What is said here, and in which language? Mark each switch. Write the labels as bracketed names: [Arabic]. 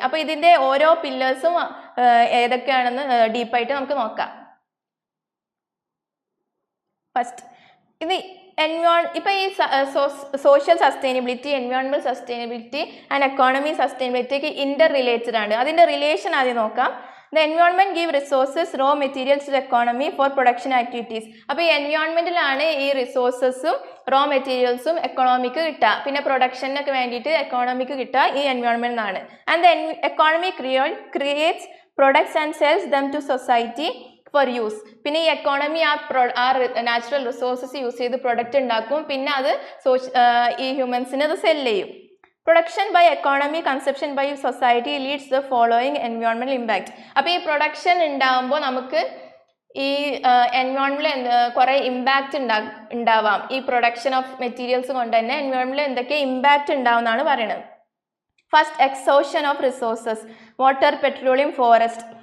[Malayalam] അപ്പോൾ ഇതിൻ്റെ ഓരോ പില്ലേഴ്സും ഏതൊക്കെയാണെന്ന് ഡീപ്പായിട്ട് നമുക്ക് നോക്കാം. ഫസ്റ്റ് ഇത് ഇപ്പോൾ ഈ social sustainability, എൻവയോൺമെന്റൽ sustainability and economy സസ്റ്റൈനബിലിറ്റിക്ക് Inter related ആണ്. അതിൻ്റെ റിലേഷൻ ആദ്യം നോക്കാം. [English] The environment give resources, raw materials to the economy for production activities. [Malayalam] അപ്പോൾ ഈ എൻവയോൺമെന്റിലാണ് ഈ റിസോഴ്സസും റോ മെറ്റീരിയൽസും എക്കോണമിക്ക് കിട്ടുക. പിന്നെ പ്രൊഡക്ഷനൊക്കെ വേണ്ടിയിട്ട് എക്കോണമിക്ക് കിട്ടുക ഈ എൻവയോൺമെന്റ് ആണ്. [English] And the economy creates products and sells them to society for use. [Malayalam] പിന്നെ ഈ എക്കോണമി ആ നാച്ചുറൽ റിസോഴ്സസ് യൂസ് ചെയ്ത് പ്രൊഡക്റ്റ് ഉണ്ടാക്കും. പിന്നെ അത് ഈ ഹ്യൂമൻസിന് അത് സെല് ചെയ്യും. [English] Production by economy, consumption by society leads the following environmental impact. [Malayalam] അപ്പോൾ ഈ പ്രൊഡക്ഷൻ ഉണ്ടാകുമ്പോൾ നമുക്ക് ഈ എൻവയോൺമെന്റിൽ കുറേ ഇമ്പാക്റ്റ് ഉണ്ടാവാം. ഈ പ്രൊഡക്ഷൻ ഓഫ് മെറ്റീരിയൽസ് കൊണ്ട് തന്നെ എൻവയോൺമെന്റിൽ എന്തൊക്കെ ഇമ്പാക്റ്റ് ഉണ്ടാവും എന്നാണ് പറയുന്നത്. [English] First, exhaustion of resources, water, petroleum, forest.